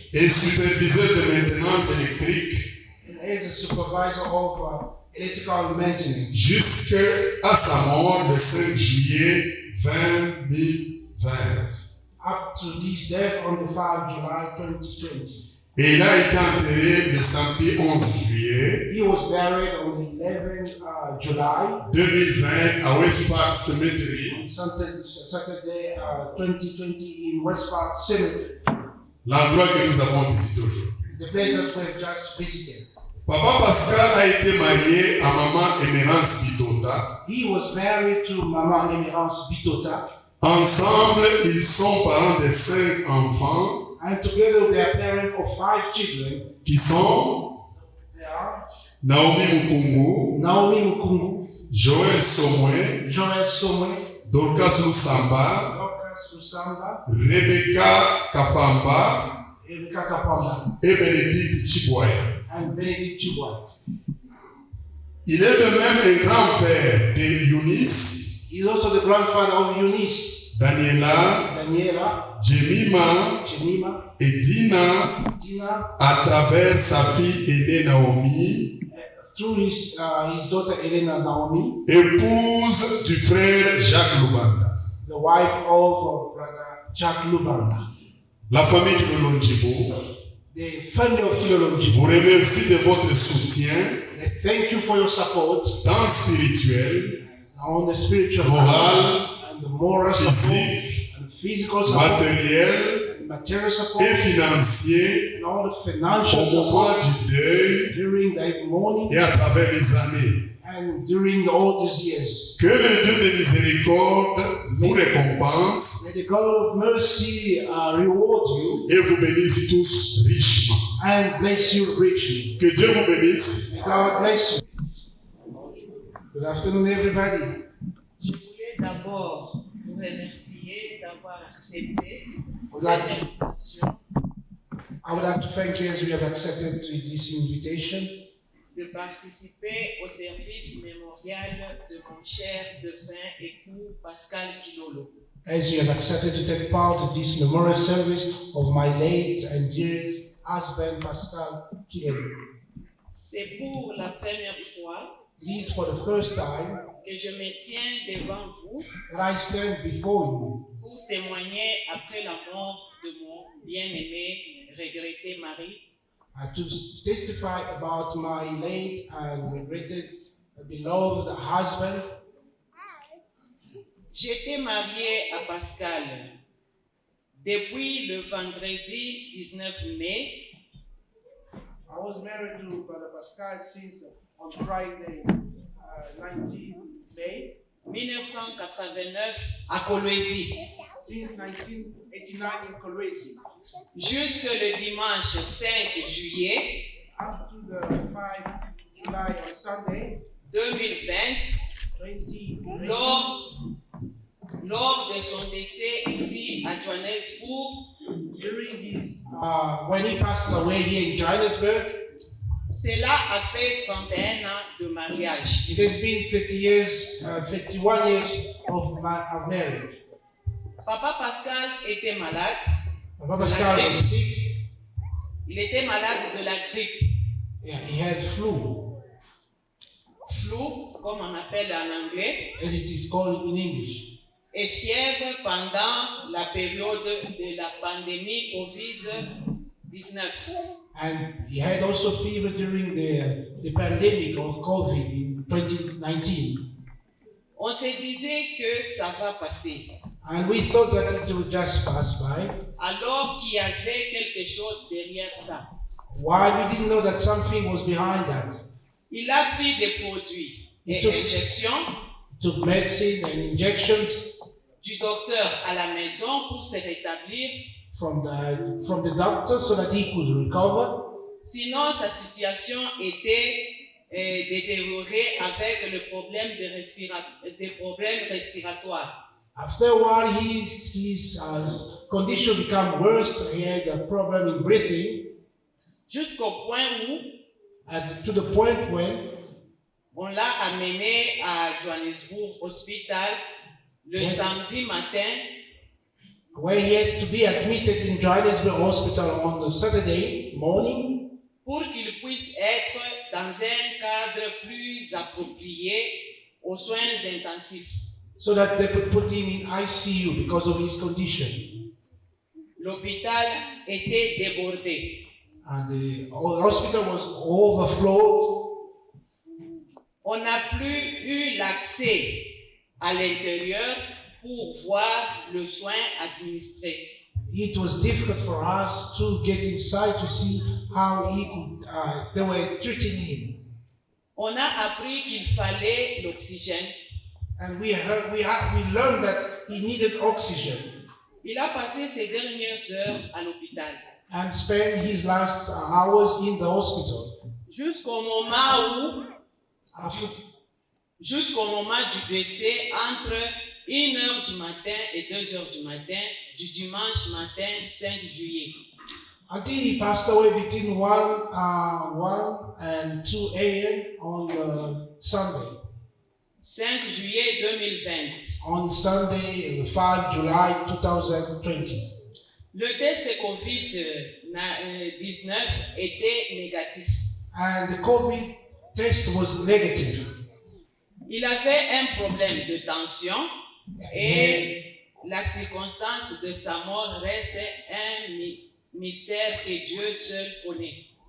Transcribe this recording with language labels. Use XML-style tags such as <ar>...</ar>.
<fr>Et superviseur de maintenance électrique</fr> <en>and as a supervisor of electrical maintenance</en> <fr>jusqu'à sa mort le 5 juillet 2020.</fr> <en>up to this death on the 5 July 2020.</en> <fr>Et il a été enterré le samedi 11 juillet</fr> <en>He was buried on the 11th July,</en> <fr>2020 à West Park Cemetery,</fr> <en>on Saturday 2020 in West Park Cemetery,</en> <fr>l'endroit que nous avons visité aujourd'hui.</fr> <en>the place that we've just visited.</en> <fr>Papa Pascal a été marié à maman Emerance Bitota.</fr> <en>He was married to Mama Emerance Bitota,</en> <fr>Ensemble, ils sont parents de 5 enfants</fr> <en>and together they are parents of 5 children.</en> <fr>qui sont</fr> <en>They are</en> <fr>Naomi Mukungu,</fr> <en>Naomi Mukungu,</en> <fr>Joël Somwe,</fr> <en>Joel Somwe,</en> <fr>Dorcas Lusamba,</fr> <en>Dorcas Lusamba,</en> <fr>Rebecca Kapamba</fr> <en>Erika Kapamba,</en> <fr>et Bénédicte Chiboya.</fr> <en>and Benedict Chibwa.</en> <fr>Il est de même un grand-père de Eunice,</fr> <en>He is also the grandfather of Eunice,</en> <fr>Daniela,</fr> <en>Daniela,</en> <fr>Jemima</fr> <en>Jemima,</en> <fr>et Dina</fr> <en>Tina,</en> <fr>à travers sa fille aînée Naomi,</fr> <en>through his daughter Elena Naomi,</en> <fr>épouse du frère Jacques Lubanda.</fr> <en>the wife of brother Jack Lubanda.</en> <fr>La famille de Lolonjibo</fr> <en>The family of Kilolonji,</en> <fr>vous remercie de votre soutien</fr> <en>they thank you for your support</en> <fr>tant spirituel,</fr> <en>on the spiritual</en> <fr>moral,</fr> <en>and the moral</en> <fr>physique,</fr> <en>support and physical support,</en> <fr>matériel</fr> <en>and material support,</en> <fr>et financier</fr> <en>and all the</en> <fr>au</fr> <en>financial</en> <fr>moment du deuil</fr> <en>during the morning</en> <fr>et à travers les années.</fr> <en>and during all these years.</en> <fr>Que le Dieu de miséricorde vous récompense</fr> <en>May the God of mercy reward you</en> <fr>et vous bénisse tous richement.</fr> <en>and bless you richly.</en> <fr>Que Dieu vous bénisse.</fr> <en>May God bless you. Good afternoon, everybody.</en> <fr>Je voulais d'abord vous remercier d'avoir accepté Voilà. cette invitation,</fr> <en>I would like to thank you as we have accepted this invitation</en> <fr>de participer au service mémorial de mon cher défunt époux Pascal Kilolo.</fr> <en>as you have accepted to take part in this memorial service of my late and dear husband, Pascal Kilolo.</en> <fr>C'est pour la première fois</fr> <en>It is for the first time</en> <fr>que je me tiens devant vous</fr> <en>that I stand before you</en> <fr>pour témoigner après la mort de mon bien-aimé, regretté mari,</fr> <en>to testify about my late and regretted, beloved husband.</en> <fr>J'étais mariée à Pascal depuis le vendredi 19 mai</fr> <en>I was married to Brother Pascal since on Friday, 19 May,</en> <fr>1989 à Kolwezi,</fr> <en>since 1989 in Kolwezi,</en> <fr>jusque le dimanche 5 juillet</fr> <en>up to the 5 July on Sunday,</en> <fr>2020,</fr> <en>2020.</en> <fr>lors de son décès ici à Johannesburg.</fr> <en>During his, when he passed away here in Johannesburg,</en> <fr>Cela a fait 31 ans de mariage.</fr> <en>it has been 51 years of marriage.</en> <fr>Papa Pascal était malade.</fr> <en>Papa Pascal was sick.</en> <fr>Il était malade de la grippe.</fr> <en>Yeah, he had flu,</en> <fr>Flou, comme on appelle en anglais,</fr> <en>as it is called in English,</en> <fr>et fièvre pendant la période de la pandémie COVID-19.</fr> <en>and he had also fever during the pandemic of COVID in 2019.</en> <fr>On se disait que ça va passer,</fr> <en>And we thought that it would just pass by. alors qu'il y avait quelque chose derrière ça. Why? We didn't know that something was behind that.</en> <fr>Il a pris des produits et Tout- injections</fr> <en>Took medicine and injections</en> <fr>du docteur à la maison pour se rétablir.</fr> <en>from the doctor so that he could recover.</en> <fr>Sinon, sa situation était détériorée avec le problème des problèmes respiratoires.</fr> <en>After a while, his condition became worse. He had a problem in breathing,</en> <fr>Jusqu'au point où</fr> <en>and to the point when</en> <fr>on l'a amené à Johannesburg Hospital le samedi matin</fr> <en>where he has to be admitted in Johannesburg Hospital on the Saturday morning</en> <fr>pour qu'il puisse être dans un cadre plus approprié aux soins intensifs.</fr> <en>so that they could put him in ICU because of his condition.</en> <fr>L'hôpital était débordé.</fr> <en>and the hospital was overflowed.</en> <fr>On n'a plus eu l'accès à l'intérieur pour voir le soin administré.</fr> <en>It was difficult for us to get inside to see how they were treating him.</en> <fr>On a appris qu'il fallait l'oxygène.</fr> <en>And we learned that he needed oxygen</en> <fr>Il a passé ses dernières heures à l'hôpital.</fr> <en>and spent his last hours in the hospital.</en> <fr>Jusqu'au moment</fr> <en>After,</en> <fr>du décès, entre 1h du matin et 2h du matin, du dimanche matin 5 juillet.</fr> <en>until he passed away between 1 and 2 a.m. on Sunday.</en> <fr>5 juillet 2020.</fr> <en>On Sunday, 5 July 2020.</en> <fr>Le test COVID-19 était négatif.</fr> <en>And the COVID test was negative.</en> <fr>Il avait un problème de tension et la circonstance de sa mort reste un mystère que Dieu seul connaît.</fr>